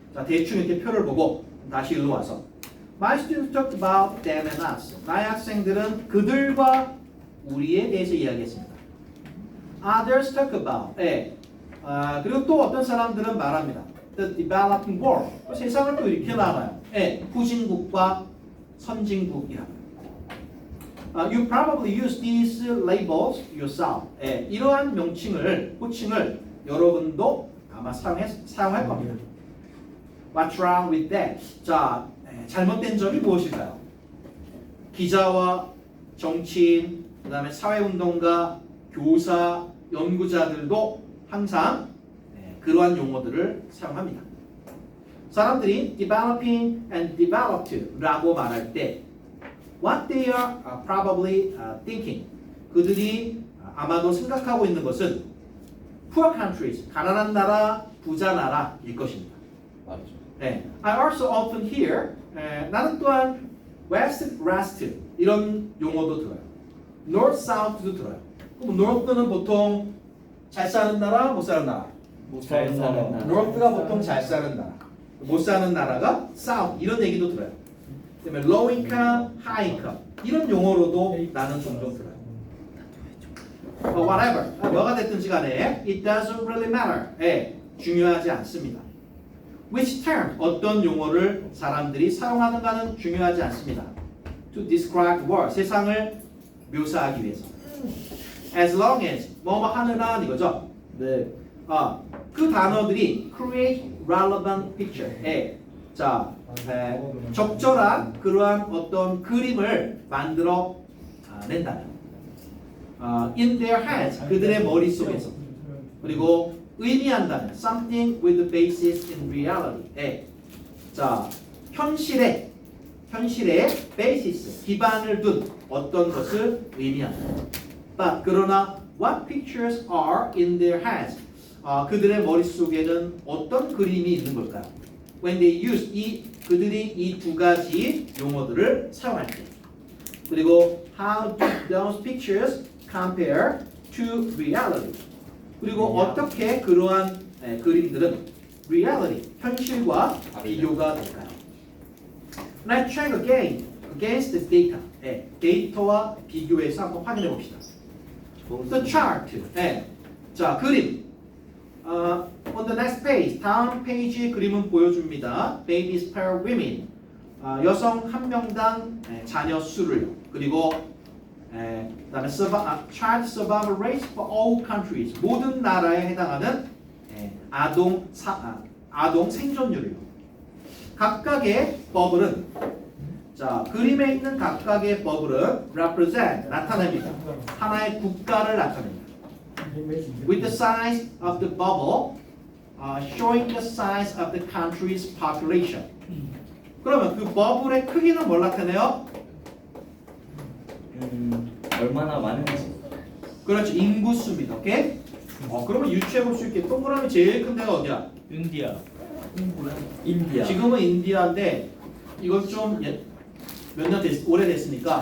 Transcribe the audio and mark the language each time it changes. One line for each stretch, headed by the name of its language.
Korean: 자, 대충 이렇게 표를 보고 다시 일로 와서
English: My students talked about them and us.
Korean: 나의 학생들은 그들과 우리에 대해서 이야기했습니다.
English: Others talk about. 네.
Korean: 그리고 또 어떤 사람들은 말합니다.
English: The developing world.
Korean: 세상을 또 이렇게 나눠요. 네. 후진국과 선진국이라.
English: You probably use these labels yourself.
Korean: 네. 이러한 명칭을, 호칭을 여러분도 아마 사용할 겁니다.
English: What's wrong with that?
Korean: 자, 잘못된 점이 무엇일까요? 기자와 정치인, 그 다음에 사회운동가, 교사, 연구자들도 항상 그러한 용어들을 사용합니다. 사람들이 developing and developed라고 말할 때
English: what they are probably thinking,
Korean: 그들이 아마도 생각하고 있는 것은
English: poor countries,
Korean: 가난한 나라, 부자 나라일 것입니다. 맞죠. 네.
English: I also often hear,
Korean: 나는 또한 west, west 이런 용어도 들어요. north, south도 들어요. 그럼 north는 보통 잘 사는 나라, 못 사는 나라. 잘 사는 나라. North가 보통 잘 사는 나라. 못 사는 나라가 South 이런 얘기도 들어요. 그다음에 low income, high income 이런 용어로도 나는 종종 들어요.
English: But whatever,
Korean: 뭐가 됐든지 간에
English: it doesn't really matter.
Korean: 중요하지 않습니다.
English: Which term,
Korean: 어떤 용어를 사람들이 사용하는가는 중요하지 않습니다.
English: To describe the world,
Korean: 세상을 묘사하기 위해서.
English: As long as,
Korean: 뭐뭐 하는 한 이거죠. 네. 그 단어들이
English: create relevant picture.
Korean: 자, 적절한 그러한 어떤 그림을 만들어 낸다면.
English: In their heads,
Korean: 그들의 머릿속에서. 그리고 의미한다면
English: something with the basis in reality.
Korean: 자, 현실에 basis, 기반을 둔 어떤 것을 의미한다.
English: But 그러나 what pictures are in their heads?
Korean: 그들의 머릿속에는 어떤 그림이 있는 걸까요?
English: When they use
Korean: 그들이 이 두 가지 용어들을 사용할 때.
English: 그리고 how do those pictures compare to reality?
Korean: 그리고 어떻게 그러한 그림들은 reality, 현실과 비교가 될까요?
English: Let's check again against the data.
Korean: 데이터와 비교해서 한번 확인해 봅시다.
English: The chart.
Korean: 자, 그림.
English: On the next page,
Korean: 다음 페이지의 그림은 보여줍니다.
English: Babies per women.
Korean: 여성 한 명당 자녀 수를. 그리고 그다음에
English: child survival rate for all countries.
Korean: 모든 나라에 해당하는 아동 생존율이요. 각각의 버블은 자 그림에 있는 각각의 버블은 represent 나타냅니다. 하나의 국가를 나타냅니다.
English: With the size of the bubble showing the size of the country's population.
Korean: 그러면 그 버블의 크기는 뭘 나타내요? 얼마나 많은지. 그렇죠. 인구수입니다. 오케이? 그러면 유추해 볼 수 있게 동그라미 제일 큰 데가 어디야? 인디아. 인디아. 지금은 인디아인데 이건 좀 몇 년 오래됐으니까